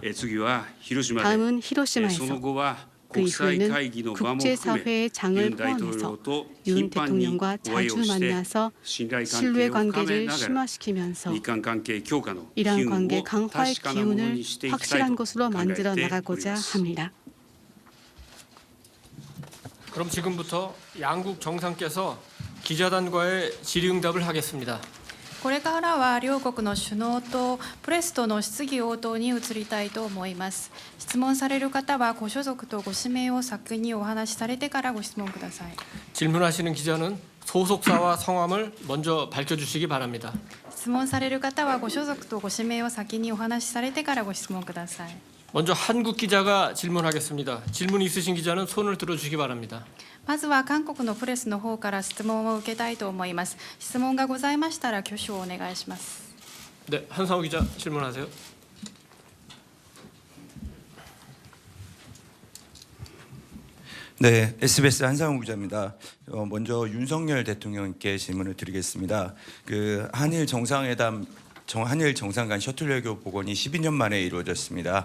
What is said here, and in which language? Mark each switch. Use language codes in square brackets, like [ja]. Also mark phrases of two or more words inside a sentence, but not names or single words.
[ko] 다음은 히로시마에서 그 이후에는 국제사회의 장을 포함해서 윤 대통령과 자주 만나서 신뢰 관계를 심화시키면서 이란 관계 강화의 기운을 확실한 것으로 만들어 나가고자 합니다. 그럼 지금부터 양국 정상께서 기자단과의 질의응답을 하겠습니다. [ja] これからは両国の首脳とプレスとの質疑応答に移りたいと思います。質問される方はご所属とご氏名を先にお話しされてからご質問ください。 [ko] 질문하시는 기자는 소속사와 성함을 먼저 밝혀주시기 바랍니다. [ja] 質問される方はご所属とご氏名を先にお話しされてからご質問ください。 [ko] 먼저 한국 기자가 질문하겠습니다. 질문 있으신 기자는 손을 들어주시기 바랍니다. [ja] まずは韓国のプレスの方から質問を受けたいと思います。質問がございましたら挙手をお願いします。 [ko] 네, 한상호 기자 질문하세요. 네, SBS 한상우 기자입니다. 먼저 윤석열 대통령께 질문을 드리겠습니다. 그 한일 정상회담 한일 정상 간 셔틀 외교 복원이 12년 만에 이루어졌습니다.